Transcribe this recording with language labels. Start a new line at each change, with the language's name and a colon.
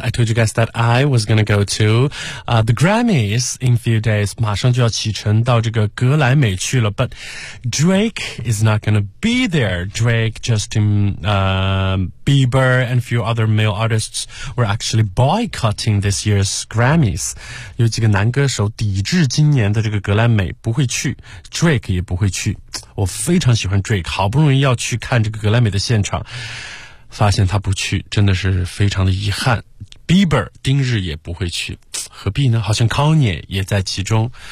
English: I told you guys that I was going to go to the Grammys in a few days.
Chinese: 马上就要启程到这个格莱美去了。
English: But Drake is not going to be there. Drake, Justin Bieber and a few other male artists were actually boycotting this year's Grammys.
Chinese: 有几个男歌手抵制今年的这个格莱美不会去。 Drake 也不会去。我非常喜欢 Drake, 好不容易要去看这个格莱美的现场。发现他不去真的是非常的遗憾。 B Bieber 丁日也不会去，何必呢？好像 Kanye 也在其中。